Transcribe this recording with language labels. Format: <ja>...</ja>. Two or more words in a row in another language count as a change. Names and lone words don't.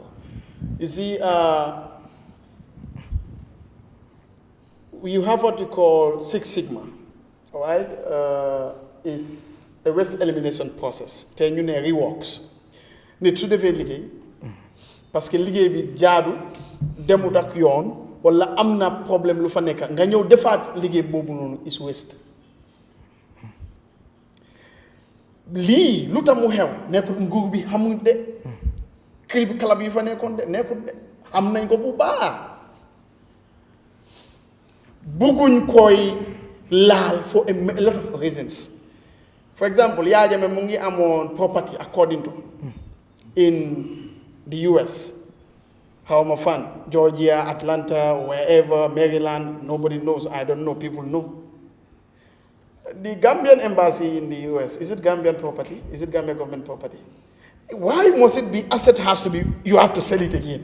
<en>You see, you have what you call Six Sigma, all right? Is a waste elimination process. Then you need reworks. Need to develop it.</en> <fr>Parce que</fr> <wo>liggéey bi jaadu demut ak yoon wala am na problème lu fa nekk nga ñëw defaat liggéey boobu noonu</wo> <en>is waste</en> <wo>lii lu tax mu xew nekkul nguur bi xamul de club yi fa nekkoon de nekkul de xam nañ ko bu baax bëgguñ koy laal</wo> <en>for a lot of reasons. For example, Yahya Jammeh mu ngi amoon property according to in the US, how I'm a fan, Georgia, Atlanta, wherever, Maryland, nobody knows. I don't know, people know. The Gambian embassy in the US, is it Gambian property? Is it Gambian government property? Why must it be asset has to be, you have to sell it again?</en>